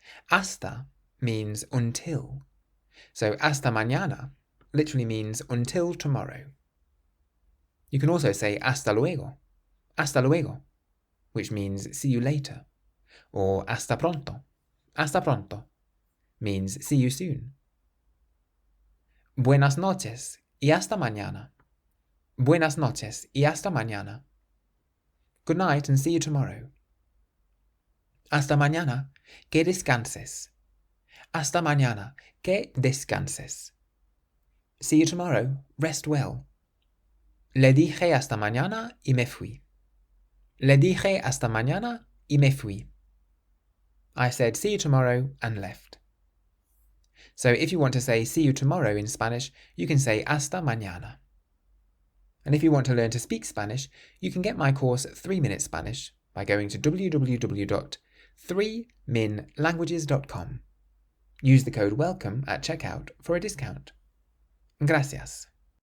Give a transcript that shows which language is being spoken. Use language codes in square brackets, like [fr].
[en] Hasta means until. So [es] hasta mañana [en] literally means until tomorrow. You can also say [es] hasta luego, [en] which means see you later, or [es] hasta pronto [en] means see you soon. [es] Buenas noches y hasta mañana. Buenas noches y hasta mañana. [en] Good night and see you tomorrow. [es] Hasta mañana, que descanses. Hasta mañana, que descanses. [en] See you tomorrow, rest well. [es] Le dije hasta mañana y me fui. Le dije hasta mañana y me fui. [en] I said see you tomorrow and left. So if you want to say see you tomorrow in Spanish, you can say [es] hasta mañana. [en] And if you want to learn to speak Spanish, you can get my course 3 Minute Spanish by going to www.3minlanguages.com. Use the code WELCOME at checkout for a discount. Gracias.